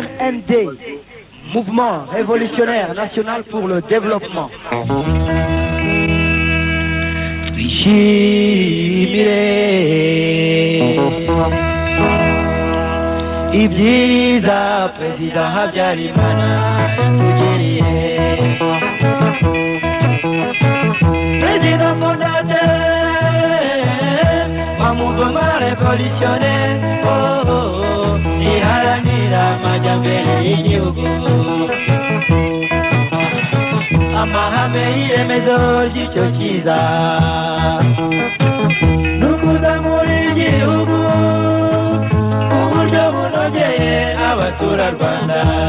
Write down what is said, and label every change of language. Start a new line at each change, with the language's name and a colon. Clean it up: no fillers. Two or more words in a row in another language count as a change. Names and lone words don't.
Kinyarwanda: RND Mouvement Révolutionnaire National pour le Développement twishimire ibyiza Perezida Habyarimana tugiriye
French: Président fondateur
Kinyarwanda: wa mouvement révolutionnaire iharanira amajyambere y'igihugu amahame y'iremezo ry'icyo cyiza n'ukuzamura igihugu ku buryo bunogeye abaturarwanda